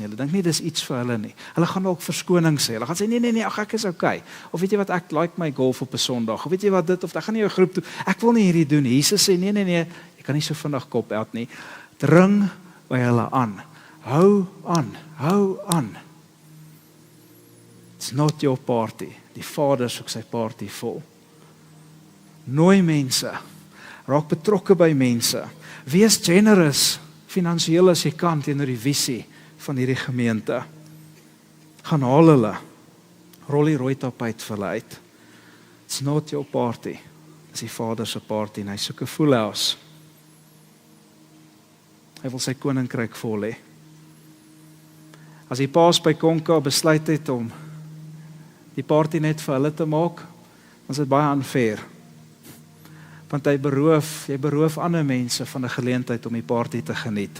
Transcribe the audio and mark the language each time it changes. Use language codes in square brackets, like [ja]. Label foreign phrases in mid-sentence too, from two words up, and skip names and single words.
[af] Hulle dink nie dis iets vir hulle nie. Hulle gaan dalk verskoning sê. Hulle gaan sê nee, ag ek is okay. Of weet jy wat, ek like my golf op 'n Sondag. Of weet jy wat dit, of ek gaan nie jou groep toe. Ek wil nie hierdie doen. Jesus sê nee, jy kan nie so vinnig kop uit nie. Dring by hulle aan. Hou aan. [en] It's not your party. [af] Die Vader soek sy party vol. Nooi mense. Raak betrokke by mense. Wees generous. Finansiëel as jy kan teenoor die visie van hierdie gemeente. Gaan haal hulle. Rol die rooi tapuit vir hulle uit. [en] It's not your party. [af] Dis die Vader se party en hy soek 'n [en] full house. [af] Hy wil sy koninkryk vol hê. As die paas by Konka besluit het om die party net vir hulle te maak, dan is dit baie unfair. Want jy beroof ander mense van 'n geleentheid om die party te geniet.